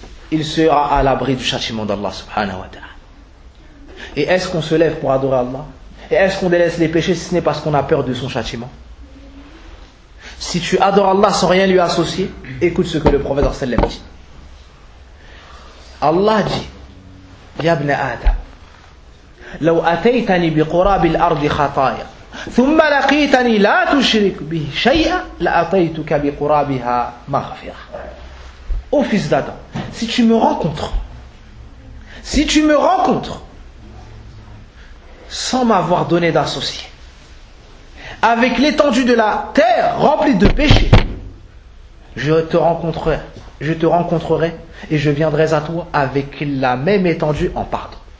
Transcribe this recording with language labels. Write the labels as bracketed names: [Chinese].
[French] Il sera à l'abri du châtiment d'Allah subhanahu wa ta'ala. Et est-ce qu'on se lève pour adorer Allah? Et est-ce qu'on délaisse les péchés si ce n'est parce qu'on a peur de son châtiment? Si tu adores Allah sans rien lui associer, écoute ce que le prophète sallam dit. Allah dit, [Arabic] Yabn Adam, لو أتيتني بقراب الأرض خطايا ثم لقيتني لا تشرك به شيئا لأتيتك بقرابها مغفرة. [French] Ô fils d'Adam, si tu me rencontres, si tu me rencontres sans m'avoir donné d'associé, avec l'étendue de la terre remplie de péchés, je te rencontrerai et je viendrai à toi avec la même étendue en pardon.